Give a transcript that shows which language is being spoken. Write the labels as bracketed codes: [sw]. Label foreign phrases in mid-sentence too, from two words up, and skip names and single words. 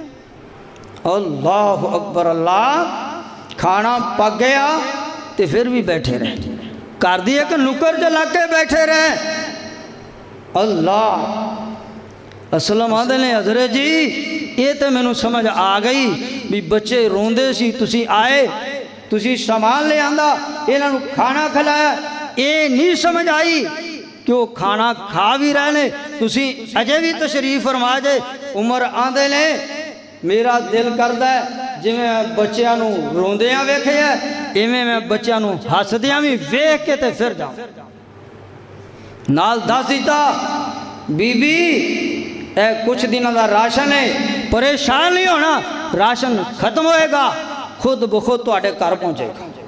[ar] اللہ اکبر [pa] اللہ، کھانا پک گیا تے پھر بھی بیٹھے رہے، کر دیا کہ نکر جلا کے بیٹھے رہے۔ اللہ، اسلم آندے نے حضرت جی یہ تو میں نو سمجھ آ گئی بھی بچے روندے سی، تسی آئے، تسی سامان لے آندا، انہاں نو کھانا کھلایا، یہ نہیں سمجھ آئی کہ وہ کھانا کھا بھی رہنے، تسی اجے بھی تشریف فرما جے۔ عمر آندے نے میرا دل کردہ ہے جی میں بچیاں نو روندیاں ویکھے ہے، ایویں میں بچیاں نو ہسدیاں بھی ویکھ کے تے پھر جاؤں۔ نال دس دیتا بی بی اے کچھ دنوں دا راشن ہے، پریشان نہیں ہونا، راشن ختم ہوئے گا، خود بخود تو آٹے کار پہنچے گا۔